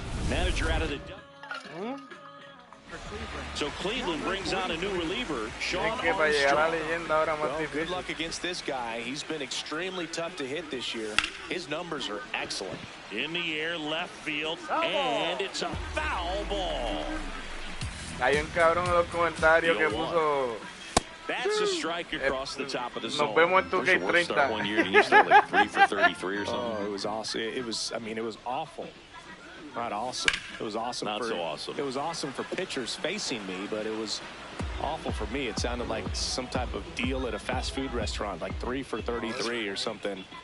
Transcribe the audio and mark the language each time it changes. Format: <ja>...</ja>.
<en>Manager out of the So Cleveland brings on a new reliever, Sean Armstrong. Well, good luck against this guy. He's been extremely tough to hit this year. His numbers are excellent. In the air, left field, and it's a foul ball.</en> <es>Hay un cabrón en los comentarios que puso.</es> <en>That's a strike across the top of the zone.</en> <es>Nos vemos en 2K30.</es> <en>One year, and he used to like 3 for 33 or something. Oh, it was awesome. It was awful. Not awesome. It was awesome. Not so awesome. It was awesome for pitchers facing me, but it was Awful for me. It sounded like some type of deal at a fast food restaurant, like 3 for $33 or something.</en>